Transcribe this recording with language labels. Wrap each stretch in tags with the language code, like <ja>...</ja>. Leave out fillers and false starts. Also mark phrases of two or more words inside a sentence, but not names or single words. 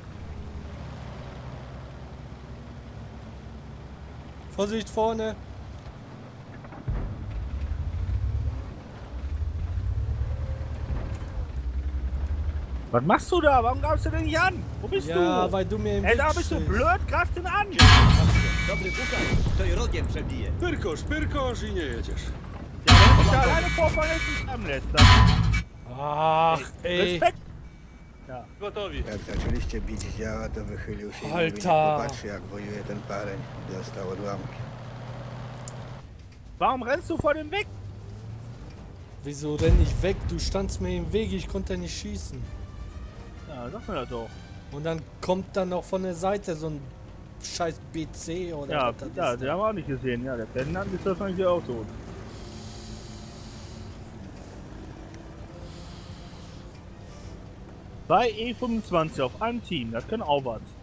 <de>Vorsicht vorne! Was machst du da? Warum greifst du denn nicht an? Wo bist du? Ja, weil du mir im Ey, Weg da bist du stehst. blöd, greif den an!</de> <pl>Dobry buchar, to i rogiem przebije. Pyrkosz i nie jedziesz.</pl> <de>Ja, wenn ich da alleine vorfahren ist, nicht anlässt, dann Ach, ey. Respekt!</de> <pl>Gotowi. Jak zaczęliście bić działa, to wychylił się i mówi, niech</pl> <de>Alter.</de> <pl>popatrzy, jak wojuje ten pareń. Dostał odłamki.</pl> <de>Warum rennst du vor dem weg? Wieso renn ich weg? Du standst mir im Weg, ich konnte nicht schießen. Ja, sag mir das doch. Und dann kommt dann noch von der Seite so ein scheiß BC oder Ja, was das ja, ist. den haben wir auch nicht gesehen. Ja, der Ferdinand ist wahrscheinlich auch tot. Bei E25 auf einem Team, das kann auch was.</de>